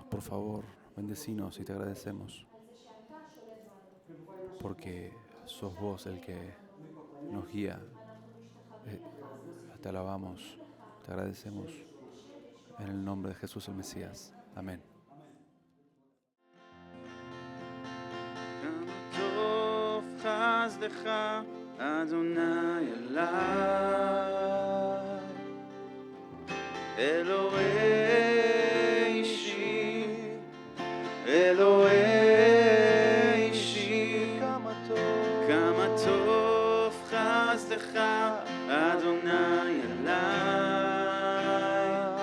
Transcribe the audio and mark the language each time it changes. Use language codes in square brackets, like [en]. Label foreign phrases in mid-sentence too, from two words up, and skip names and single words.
[es] Por favor, bendecinos y te agradecemos, porque sos vos el que nos guía. Te alabamos, te agradecemos. En el nombre de Jesús el Mesías. Amén. [he] טוב חסדך אדוני אליי, אלוהי אישי, אלוהי אישי, כמה טוב חסדך אדוני אליי,